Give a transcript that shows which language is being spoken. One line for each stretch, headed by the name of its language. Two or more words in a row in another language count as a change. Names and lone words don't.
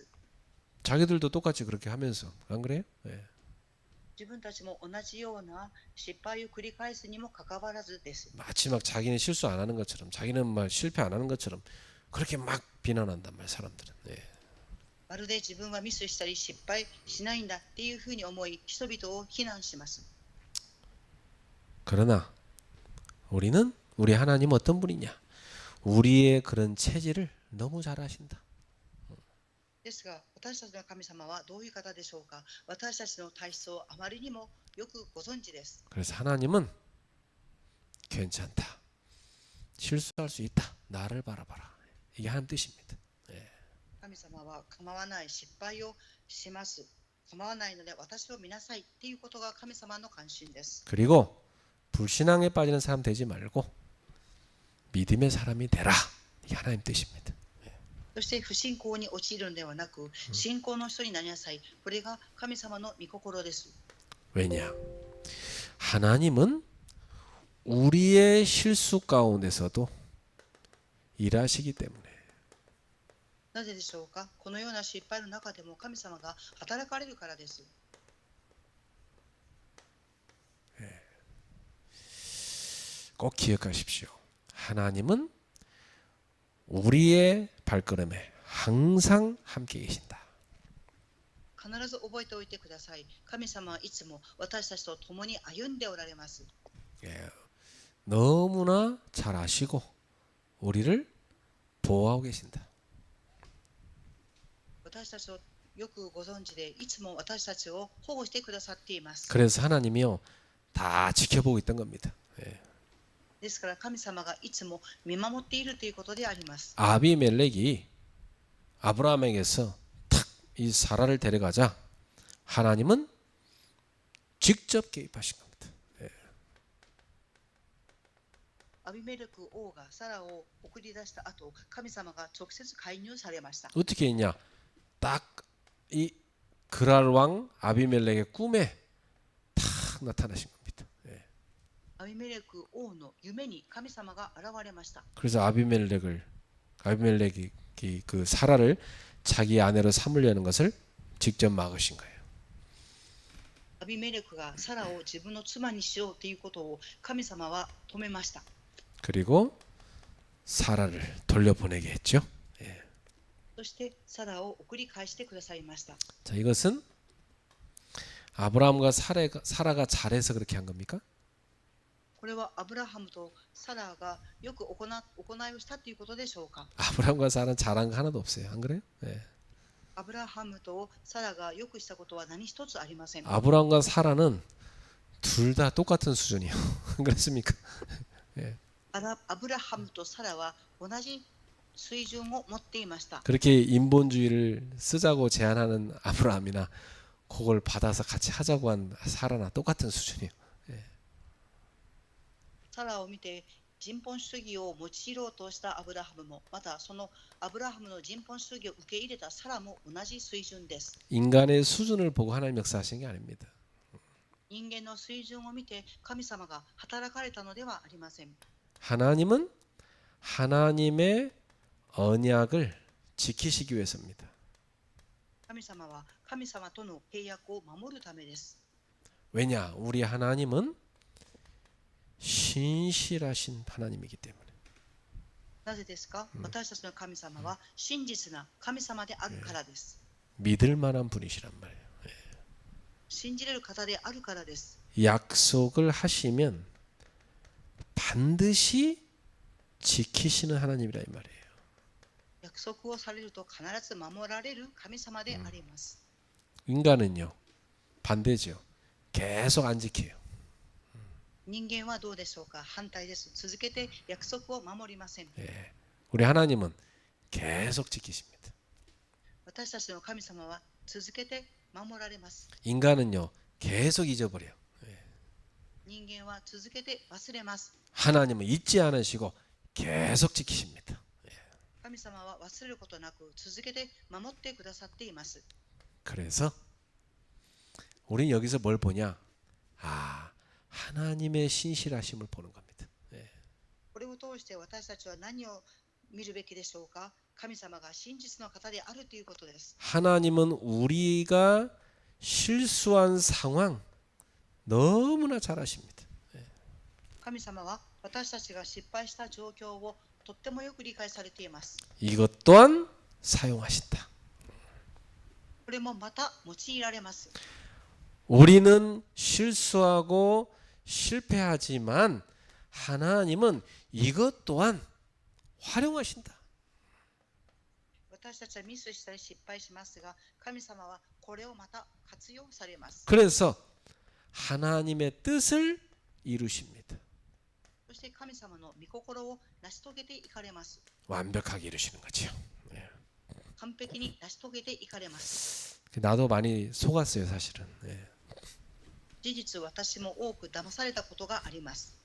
Korean: 자기들도 똑같이 그렇게 하면서 안 그래요? 예.
Japanese: 自分たちも同じような失敗を繰り返すにもかかわらずです。
Korean: 마치 막 자기는 실수 안 하는 것처럼 자기는 막 실패 안 하는 것처럼 그렇게 막 비난한단 말이에요. 사람들은. 예.
Japanese: まるで自分はミスしたり失敗しないんだっていうふうに思い、人々を非難します。
Korean: 그러나 우리는 우리 하나님 어떤 분이냐? 우리의 그런 체질을 너무 잘 아신다.
Japanese: ですが、私たちの神様はどういう方でしょうか。私たちの体質をあまりにもよくご存知です。
Korean: 그래서 하나님은 괜찮다. 실수할 수 있다. 나를 바라봐라. 이게 하나님 뜻입니다. 예.
Japanese: 神様は構わない、失敗をします。構わないので私を見なさいっていうことが神様の関心です。
Korean: 그리고 불신앙에 빠지는 사람 되지 말고 믿음의 사람이 되라. 이게 하나님 뜻입니다.
Japanese: そして不信仰に陥るのではなく、信仰の人になりなさい。これが神様の御心です。
Korean: 왜냐? 하나님은 우리의 실수 가운데서도 일하시기 때문에.
Japanese: なぜでしょうか。このような失敗の中でも神様が働かれるからです。
Korean: 꼭 기억하십시오. 하나님은 우리의 발걸음에 항상 함께 계신다.
Japanese: 必ず覚えておいてください。神様はいつも私たちと共に歩んでおられます。
Korean: 예, 너무나 잘 아시고 우리를 보호하고 계신다.
Japanese: 私たちをよくご存知で、いつも私たちを保護してくださっています。
Korean: 그래서 하나님이요 다 지켜보고 있던 겁니다. 예.
Japanese: ですから神様がいつも見守っているということであります。
Korean: 아비멜렉이 아브라함에게서 탁 이 사라를 데려가자 하나님은 직접 개입하신 겁니다. 예.
Japanese: アビメレク王がサラを送り出した後、神様が直接介入されました。
Korean: 어떻게 했냐? 딱 이 그랄 왕 아비멜렉의 꿈에 탁 나타나신 겁니다. 예.
Japanese: アビメレク王の夢に神様が現れました。
Korean: 그래서 아비멜렉이 그 사라를 자기 아내로 삼으려는 것을 직접 막으신 거예요.
Japanese: アビメレクがサラを自分の妻にしようということを神様は止めました。
Korean: 그리고 사라를 돌려보내게 했죠. 예.
Japanese: そしてサラを送り返してくださいました。
Korean: 자, 이것은 아브라함과 사라가 잘해서 그렇게 한 겁니까?
Japanese: これはアブラハムとサラがよく行いをしたということでしょうか。
Korean: 아브라함과 사라는 잘한 거 하나도 없어요. 안 그래요? 예.
Japanese: アブラハムとサラがよくしたことは何一つありません。
Korean: 아브라함과 사라는 둘 다 똑같은 수준이요. 그렇습니까? 예.
Japanese: アブラハムとサラは同じ水準を持っていました。
Korean: 그렇게 인본주의를 쓰자고 제안하는 아브라함이나 그걸 받아서 같이 하자고 한 사라나 똑같은 수준이에요.
Japanese: サラを見て人本主義を用いろうとしたアブラハムも、またそのアブラハムの人本主義を受け入れたサラも同じ水準です。
Korean: 인간의 수준을 보고 하나님 역사하신 게 아닙니다.
Japanese: 人間の水準を見て神様が働かれたのではありません。
Korean: 하나님은 하나님의 언약을 지키시기 위해서입니다.
Japanese: 神様は神様との契約を守るためです。
Korean: 왜냐? 우리 하나님은 신실하신 하나님이기 때문에.
Japanese: なぜですか。私たちの神様は真実な神様であるからです。
Korean: 믿을 만한 분이시란 말이에요.
Japanese: 信じれる方であるからです。
Korean: 약속을 하시면 반드시 지키시는 하나님이라 이 말이에요.
Japanese: 約束をされると必ず守られる神様であります。
Korean: 인간은요 반대죠. 계속 안 지켜요.
Japanese: 人間はどうでしょうか。反対です。続けて約束を守りません。
Korean: 예. 우리 하나님은 계속 지키십니다.
Japanese: 私たちの神様は続けて守られます。
Korean: 인간은요 계속 잊어버려요.
Japanese: 人間は続けて忘れます。
Korean: 하나님은 잊지 않으시고 계속 지키십니다.
Japanese: 神様は忘れることなく続けて守ってくださっています。
Korean: 그래서 우리는 여기서 뭘 보냐? 아, 하나님의 신실하심을 보는 겁니다.
Japanese: これを通して私たちは何を見るべきでしょうか。神様が真実の方であるということです。
Korean: 하나님은 우리가 실수한 상황 너무나 잘 아십니다.
Japanese: 神様は私たちが失敗した状況をとってもよく理解されています。
Korean: 이것 또한 사용하신다.
Japanese: これもまた用いられます。
Korean: 우리는 실수하고 실패하지만 하나님은 이것 또한 활용하신다.
Japanese: 私たちはミスしたり失敗しますが、神様はこれをまた活用されます。
Korean: 그래서 하나님의 뜻을 이루십니다.
Japanese: そして神様の御心を成し遂げていかれます。
Korean: 완벽하게 이루시는 거죠.
Japanese: 完璧に成し遂げていかれます。
Korean: 나도 많이 속았어요, 사실은.
Japanese: 事実、私も多く騙されたことがあります。